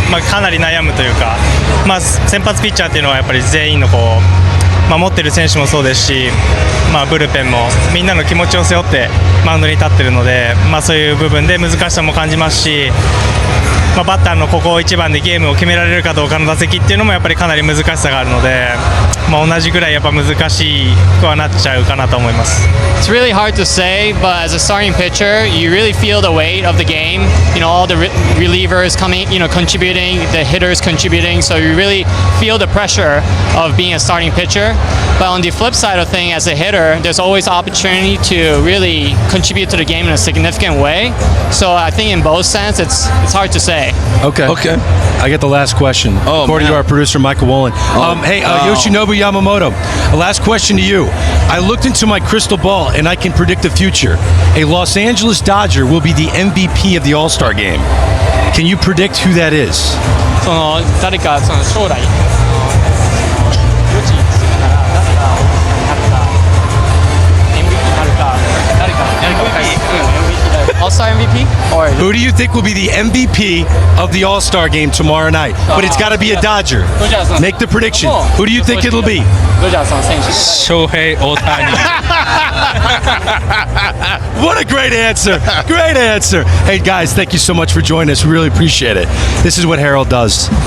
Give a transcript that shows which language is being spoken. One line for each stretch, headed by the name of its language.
Japanese: かなり悩むというか、先発ピッチャーっていうのはやっぱり全員の持ってる選手もそうですし、ブルペンもみんなの気持ちを背負ってマウンドに立ってるので、そういう部分で難しさも感じますし、バッターのここ1番でゲームを決められるかどうかの打席っていうのもやっぱりかなり難しさがあるので、同じぐらいやっぱ難しくはなっちゃうかなと思います。
English: It's really hard to say, but as a starting pitcher, you really feel the weight of the game. All the relievers coming, contributing, the hitters contributing, so you really feel the pressure of being a starting pitcher. But on the flip side of things, as a hitter, there's always opportunity to really contribute to the game in a significant way. So I think in both sense, it's hard to say. Okay. I get the last question. Oh, according to our producer, Michael Wolin. Yoshinobu Yamamoto, a last question to you. I looked into my crystal ball, and I can predict the future. A Los Angeles Dodger will be the MVP of the All-Star game. Can you predict who that is?
Japanese: その誰かその将来予知するなら誰がなるか MVP なるか誰か分かる MVP だよ All-Star MVP?
English: Or Who do you think will be the MVP of the All-Star game tomorrow night? But it's got to be a Dodger. Make the prediction. Who do you think it'll be?
Japanese: ドジャースの選手
English: Shohei Otani. What a great answer. Great answer. Hey, guys, thank you so much for joining us. We really appreciate it. This is what Harold does.